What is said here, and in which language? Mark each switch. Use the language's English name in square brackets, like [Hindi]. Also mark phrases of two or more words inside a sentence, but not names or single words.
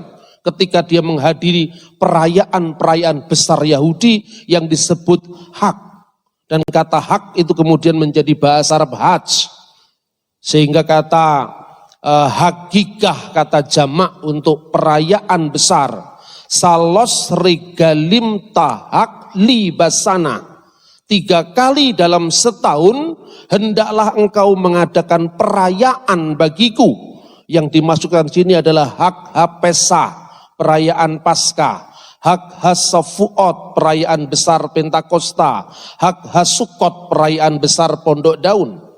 [Indonesian] Ketika dia menghadiri perayaan-perayaan besar Yahudi yang disebut Hak. Dan kata Hak itu kemudian menjadi bahasa Arab Hajj. Sehingga kata hakikah, kata jamak untuk perayaan besar. [Hebrew] שלוש רגלים תחוג לי בשנה. [Indonesian] 3 kali dalam setahun hendaklah engkau mengadakan perayaan bagiku. Yang dimasukkan sini adalah [Hebrew] חג הפסח, [Indonesian] perayaan Paskah. [Hebrew] חג השבועות, [Indonesian] perayaan besar Pentakosta. [Hebrew] חג הסוכות, [Indonesian] perayaan besar Pondok Daun.